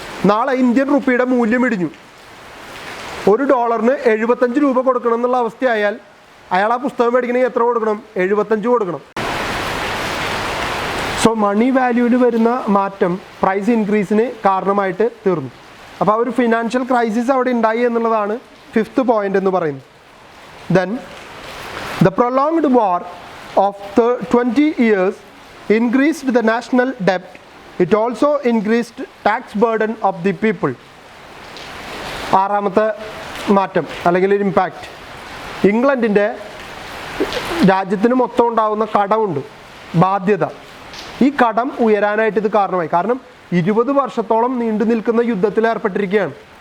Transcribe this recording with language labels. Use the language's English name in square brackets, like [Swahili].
[Malayalam] നാളെ ഇന്ത്യൻ റുപ്പിയുടെ മൂല്യം ഇടിഞ്ഞു, $1 75 കൊടുക്കണം എന്നുള്ള അവസ്ഥയായാൽ അയാൾ ആ പുസ്തകം മേടിക്കണമെങ്കിൽ എത്ര കൊടുക്കണം? 75 കൊടുക്കണം. സോ മണി വാല്യൂവിൽ വരുന്ന മാറ്റം പ്രൈസ് ഇൻക്രീസിന് കാരണമായിട്ട് തീർന്നു. അപ്പോൾ ആ ഒരു ഫിനാൻഷ്യൽ ക്രൈസിസ് അവിടെ ഉണ്ടായി എന്നുള്ളതാണ് 5th പോയിന്റ് എന്ന് പറയുന്നത്. [English] Then the prolonged war of 20 years increased the national debt. It also increased tax burden of the people. [Malayalam] ആറാമത്തെ മാറ്റം അല്ലെങ്കിൽ ഒരു ഇമ്പാക്റ്റ്, ഇംഗ്ലണ്ടിൻ്റെ രാജ്യത്തിന് മൊത്തം ഉണ്ടാകുന്ന കടമുണ്ട്, ബാധ്യത. ഈ കടം ഉയരാനായിട്ട് ഇത് കാരണമായി. കാരണം 20 വർഷത്തോളം നീണ്ടു നിൽക്കുന്ന യുദ്ധത്തിൽ ഏർപ്പെട്ടിരിക്കുകയാണ്.